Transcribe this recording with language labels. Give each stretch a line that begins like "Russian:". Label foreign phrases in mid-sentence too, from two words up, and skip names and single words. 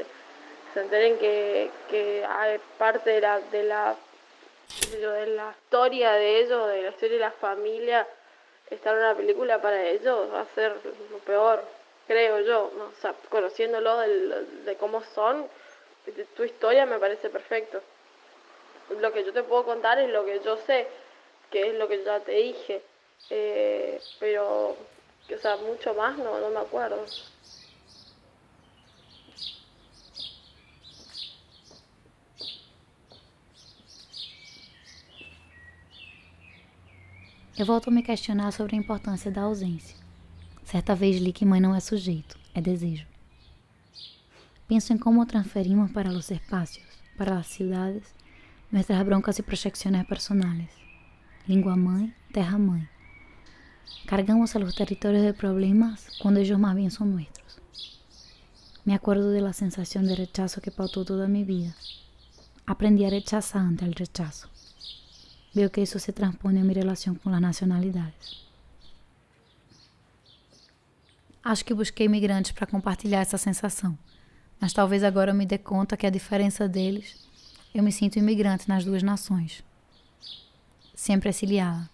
Spanish: Se enteren que hay parte de la historia de ellos, de la historia de la familia, estar en una película para ellos va a ser lo peor, creo yo, ¿no? O sea, conociéndolo de cómo son, de tu historia me parece perfecto. Lo que yo te puedo contar es lo que yo sé, que es lo que ya te dije. Pero, o sea, mucho más no me acuerdo.
Portuguese: Eu volto a me questionar sobre a importância da ausência. Certa vez li que mãe não é sujeito, é desejo.
Spanish: Pienso en cómo transferimos para los espacios, para las ciudades, nuestras broncas y proyecciones personales.
Portuguese: Língua mãe, terra mãe.
Spanish: Cargamos a los territorios de problemas cuando ellos más bien son nuestros. Me acuerdo de la sensación de rechazo que pautó toda mi vida. Aprendí a rechazar ante el rechazo. Veo que eso se transpone a mi
Portuguese: relação com as nacionalidades. Acho que busquei imigrantes para compartilhar essa sensação, mas talvez agora eu me dê conta que a diferença deles, eu me sinto imigrante nas duas nações, sempre exiliada.